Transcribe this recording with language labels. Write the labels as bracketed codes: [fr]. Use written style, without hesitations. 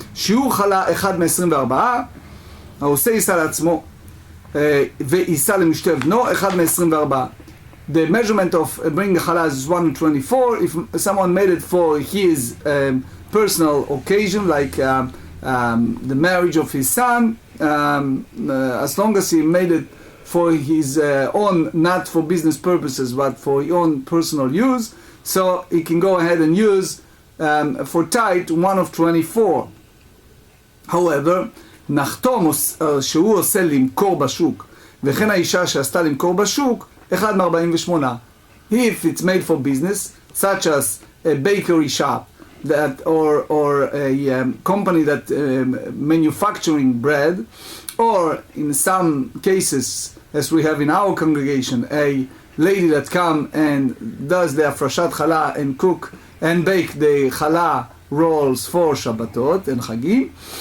[he] שיעור חלה 1 מ-24, העושה יישא לעצמו, ויישא למשתה בנו 1 מ-24. [en] The measurement of bringing chala is 1 to 24. If someone made it for his personal occasion, like the marriage of his son, as long as he made it for his own, not for business purposes, but for his own personal use, so he can go ahead and use for tithe 1 of 24. [he] However, נחתום שהוא עושה למכור בשוק, וכן האישה שעשתה למכור בשוק, 1 מ-48. [en] If it's made for business, such as a bakery shop, that or a company that manufacturing bread, or in some cases, as we have in our congregation, a lady that come and does the afrashat challah and cook and bake the challah rolls for Shabbatot and Chagim.